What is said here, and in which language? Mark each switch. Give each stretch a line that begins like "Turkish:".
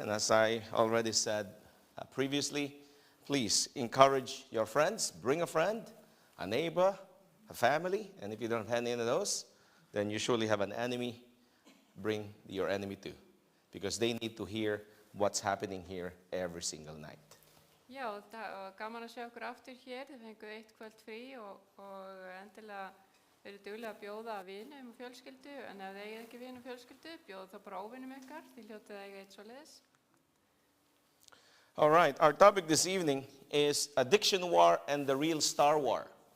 English: And as I already said previously, please encourage your friends, bring a friend, a neighbor, a family, and if you don't have any of those, then you surely have an enemy. Bring your enemy too, because they need to hear what's happening here every single night.
Icelandic: Já, það var gaman að sjá okkur aftur hér. Þið fenguð eitt kvöld frí og endilega verið duglega að bjóða vinum og fjölskyldu, en ef þið eigið ekki vinum og fjölskyldu, bjóða þá bara óvinum ykkar. Þið hljótið að eiga eitt svoleiðis.
English: All right, our topic this evening is Addiction War and the Real Star War.